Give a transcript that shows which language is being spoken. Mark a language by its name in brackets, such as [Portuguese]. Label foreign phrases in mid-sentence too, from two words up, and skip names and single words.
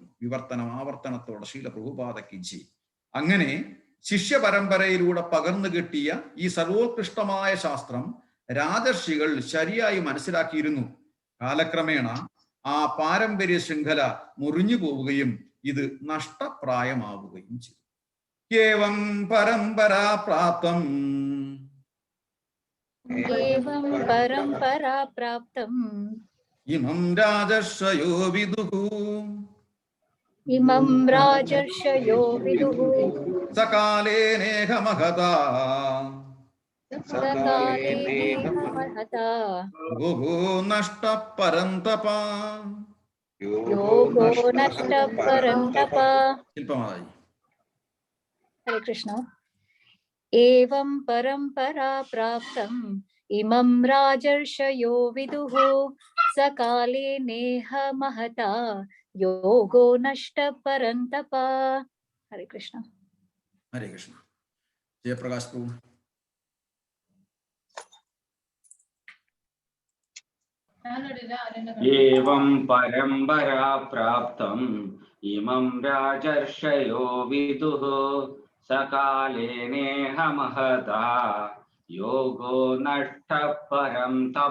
[Malayalam] വിവർത്തനം ആവർത്തനത്തോടെ ശീല പ്രഭുപാദയ്ക്ക് ജി. അങ്ങനെ ശിഷ്യ പരമ്പരയിലൂടെ പകർന്നു കിട്ടിയ ഈ സർവോത്കൃഷ്ടമായ ശാസ്ത്രം രാജർഷികൾ ശരിയായി മനസ്സിലാക്കിയിരുന്നു. കാലക്രമേണ ആ പാരമ്പര്യ ശൃംഖല മുറിഞ്ഞു പോവുകയും ഇത് നഷ്ടപ്രായമാവുകയും ചെയ്തു. [Sanskrit] ഏവം പരമ്പരാ പ്രാപ്തം एवं परंपरा प्राप्तम् ഇമം രാജർഷയോ വിദുഹു इमं राजर्षयो विदुः സകാലേ നേഹമഹതാ सकाले नेह महता യോഗോ നഷ്ട പരന്തപ. योगो नष्ट परन्तप. [Malayalam] ശില്പമായി. [Sanskrit] हरे कृष्ण. एवं परंपरा प्राप्तम् इमं राजर्षयो विदुः सकाले नेह महता योगो नष्ट परन्तप. हरे कृष्ण. [Malayalam] ഹരേ കൃഷ്ണ. ജയപ്രകാശ് പ്രഭു. [Sanskrit] एवं परंपरा प्राप्तम् इमं राजर्षयो विदुः सकाले नेह महता योगो नष्ट परन्तप.